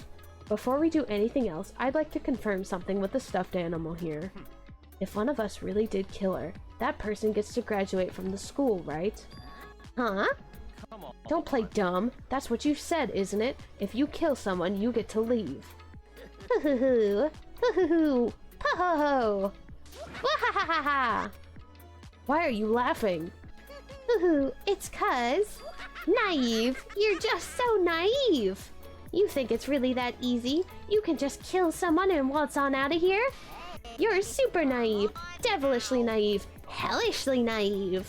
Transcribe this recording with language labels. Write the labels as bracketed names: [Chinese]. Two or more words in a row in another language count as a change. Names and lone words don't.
[English] Before we do anything else, I'd like to confirm something with the stuffed animal here. If one of us really did kill her, that person gets to graduate from the school, right? Huh? Come on. Don't play dumb. That's what you said, isn't it? If you kill someone, you get to leave. Hoo-hoo-hoo. Hoo-hoo-hoo. Po-ho-ho. Wah-ha-ha-ha-ha. Why are you laughing? Hoo-hoo, it's 'cause... Naive! You're just so naive! You think it's really that easy? You can just kill someone and waltz on out of here? You're super naive, devilishly naive, hellishly naive.